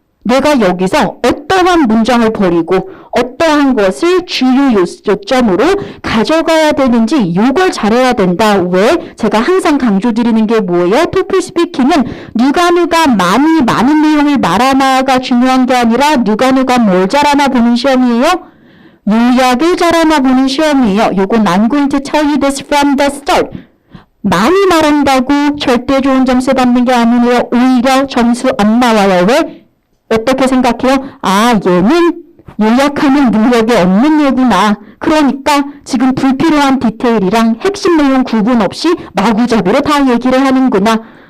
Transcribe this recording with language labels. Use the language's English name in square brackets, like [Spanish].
[Korean] 내가 여기서 어떠한 문장을 버리고 어떠한 것을 주요 요점으로 가져가야 되는지 요걸 잘해야 된다. 왜? 제가 항상 강조드리는 게 뭐예요? 토플 스피킹은 누가 많은 내용을 말하나가 중요한 게 아니라 누가 뭘 잘하나 보는 시험이에요. 요약을 잘하나 보는 시험이에요. [English] 요건 I'm going to tell you this from the start. [Korean] 많이 말한다고 절대 좋은 점수 받는 게 아니에요. 오히려 점수 안 나와요. 왜? 어떻게 생각해요? 아, 얘는 요약하는 능력이 없는 얘구나. 그러니까 지금 불필요한 디테일이랑 핵심 내용 구분 없이 마구잡이로 다 얘기를 하는구나.